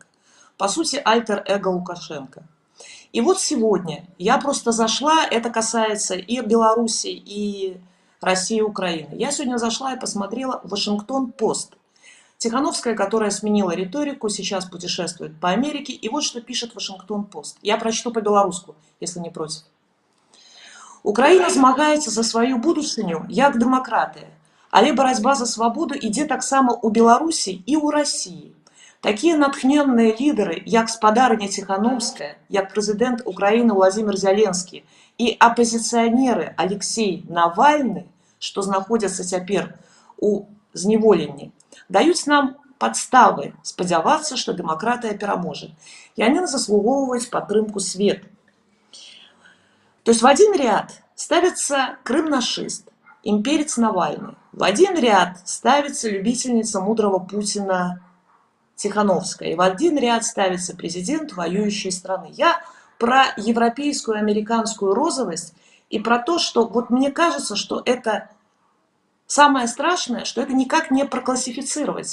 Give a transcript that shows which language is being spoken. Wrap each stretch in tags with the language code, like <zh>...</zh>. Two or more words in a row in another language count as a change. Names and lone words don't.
<ru>По сути, альтер-эго Лукашенко. И вот сегодня я просто зашла, это касается и Беларуси, и России, и Украины. Я сегодня зашла и посмотрела Вашингтон-Пост. Тихановская, которая сменила риторику, сейчас путешествует по Америке. И вот что пишет Вашингтон-Пост. Я прочту по-белорусски, если не против.</ru> <be>Украина змагаецца за сваю будучыню як дэмакратыя, але барацьба за свабоду ідзе таксама ў Беларусі і ў Расіі. Такія натхненныя лідары, як спадарыня Тихановская, як прэзідэнт Украіны Владимир Зеленскі і апазіцыянеры Алексей Навальны, што знаходзяцца цяпер у зняволенні, даюць нам падставы спадзявацца, што дэмакратыя пераможа. Яны заслугоўваюць падтрымку свету.</be> <ru>То есть в один ряд ставится крым-нашист, имперец Навальный. В один ряд ставится любительница мудрого Путина Тихановская. И в один ряд ставится президент воюющей страны. Я про европейскую, американскую розовость и про то, что вот мне кажется, что это самое страшное, что это никак не проклассифицировать.</ru>